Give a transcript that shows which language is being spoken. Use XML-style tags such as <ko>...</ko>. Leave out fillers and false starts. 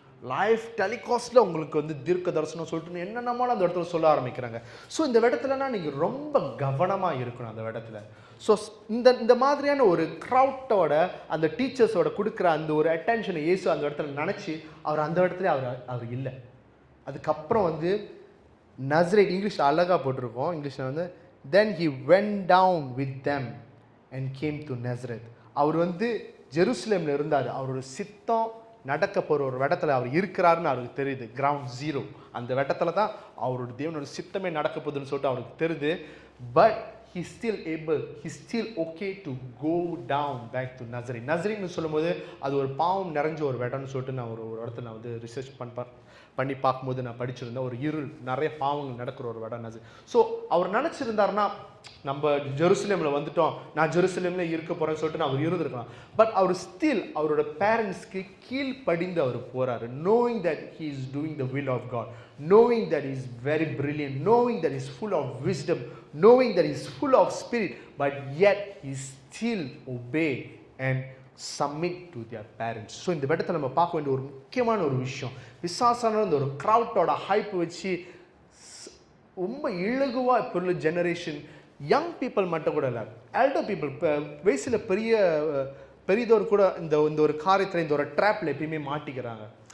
<ta>Life டெலிகாஸ்ட்டில் உங்களுக்கு வந்து தீர்க்க தரிசனம் சொல்லிட்டு என்னென்னமாலும் அந்த இடத்துல சொல்ல ஆரம்பிக்கிறாங்க. ஸோ இந்த இடத்துலனா நீங்கள் ரொம்ப கவனமாக இருக்கணும் அந்த இடத்துல. ஸோ இந்த மாதிரியான ஒரு க்ரௌட்டோட அந்த டீச்சர்ஸோட கொடுக்குற அந்த ஒரு அட்டென்ஷனை இயேசு அந்த இடத்துல நினச்சி அவர் அந்த இடத்துல அவர் இல்லை. அதுக்கப்புறம் வந்து நசரேத், இங்கிலீஷில் அழகாக போட்டிருக்கோம், இங்கிலீஷில் வந்து</ta> <en>then he went down with them and came to Nazareth.</en> <ta>அவர் வந்து ஜெருசலேமில் இருந்தார். அவரோட சித்தம் நடக்க போகிற ஒரு இடத்துல அவர் இருக்கிறாருன்னு அவருக்கு தெரியுது. கிரவுண்ட் ஜீரோ அந்த இடத்துல தான் அவரோட தேவனோட சித்தமே நடக்க போகுதுன்னு சொல்லிட்டு அவருக்கு தெரியுது.</ta> <en>But he still okay to go down back to Nazareth.</en> <ta>நசரேத்னு சொல்லும்போது அது ஒரு பாவம் நிறைஞ்ச ஒரு இடம்னு சொல்லிட்டு நான் ஒரு இடத்துல நான் வந்து ரிசர்ச் பண்ணி பார்க்கும்போது நான் படிச்சிருந்தேன். ஒரு நிறைய பாவங்கள் நடக்கிற ஒரு இடம் நசரேத். ஸோ அவர் நினச்சிருந்தாருன்னா நம்ம ஜெருசலேமில் வந்துட்டோம், நான் ஜெருசலேமில் இருக்க போகிறேன்னு சொல்லிட்டு அவர் இருந்திருக்கலாம். பட் அவர் ஸ்டில் அவரோட பேரண்ட்ஸ்க்கு கீழ்ப்படிந்து அவர் போகிறாரு.</ta> <en>knowing that he is doing the will of God, knowing that he is very brilliant, knowing that he is full of wisdom, knowing that he is full of spirit, but yet he still obey and submit to their parents.</en> <ta>So இந்த இடத்துல நம்ம பார்க்க வேண்டிய ஒரு முக்கியமான ஒரு விஷயம், பிசாசான இந்த ஒரு க்ரௌட்டோட ஹைப் வச்சு ரொம்ப இலகுவா இப்போ உள்ள ஜெனரேஷன் யங் பீப்புள் மட்டும் கூட இல்லை, எல்டர் பீப்புள், இப்போ வயசில் பெரியதோர் கூட இந்த ஒரு காரியத்தில் இந்த ஒரு ட்ராப்பில் எப்பயுமே மாட்டிக்கிறாங்க.</ta>